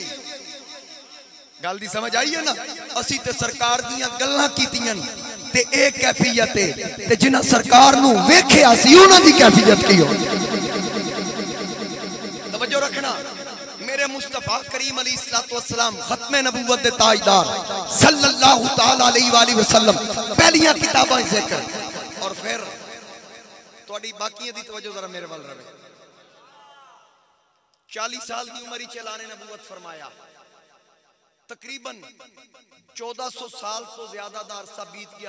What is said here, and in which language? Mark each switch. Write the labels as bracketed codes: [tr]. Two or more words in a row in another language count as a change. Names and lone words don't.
[pa] گل دی سمجھ آئی ہے نا? اسی تے سرکار دیاں گلاں کیتیاں تے اک کیفیت ہے تے جنہاں سرکار نوں ویکھیا سی انہاں دی کیفیت کی ہو. توجہ رکھنا، میرے مصطفیٰ کریم علیہ السلام ختم نبوت دے تاجدار [ar] صلى الله تعالى عليه وسلم [pa] پہلیاں کتاباں ذکر اور فیر تھوڑی باقی دی توجہ ذرا میرے وال رہے. [ur] 40 سال کی عمر ہی چلانے نبوت فرمایا. [pa] تقریباً 1400 سال تو زیادہ دا عرصہ بیت گیا.